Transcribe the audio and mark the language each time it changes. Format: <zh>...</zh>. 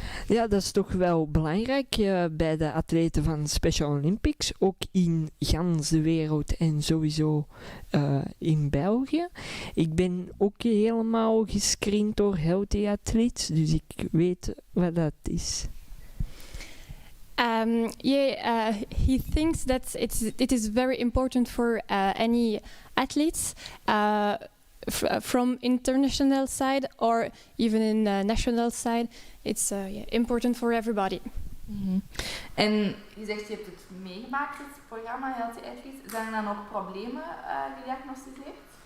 <nl>Ja, dat is toch wel belangrijk bij de atleten van Special Olympics, ook in gans de wereld en sowieso in België. Ik ben ook helemaal gescreend door Healthy Athletes, dus ik weet wat dat is.</nl> <en>He thinks that it is very important for any athletes from international side or even in national side. It's important for everybody. Mm-hmm.</en> <nl>En je zegt je hebt het meegemaakt, het programma Healthy Athletes. Zijn er dan ook problemen gediagnosticeerd?</nl>